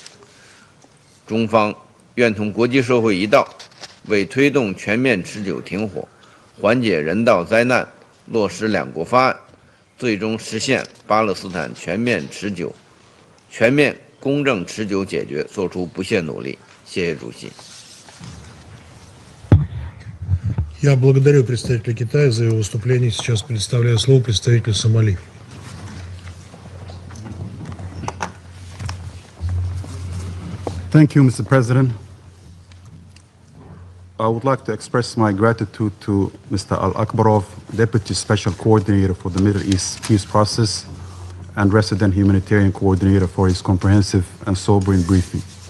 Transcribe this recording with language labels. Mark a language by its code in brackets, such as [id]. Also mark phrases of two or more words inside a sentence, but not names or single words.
[zh] 中方愿同国际社会一道，为推动全面持久停火、缓解人道灾难、落实两国方案，最终实现巴勒斯坦全面公正持久解决做出不懈努力。谢谢主席。 [ru] Я благодарю представителя Китая за его выступление. Сейчас предоставляю слово представителю Сомали. [en] Thank you, Mr. President. I would like to express my gratitude to Mr. Al-Akbarov, Deputy Special Coordinator for the Middle East Peace Process and Resident Humanitarian Coordinator, for his comprehensive and sobering briefing.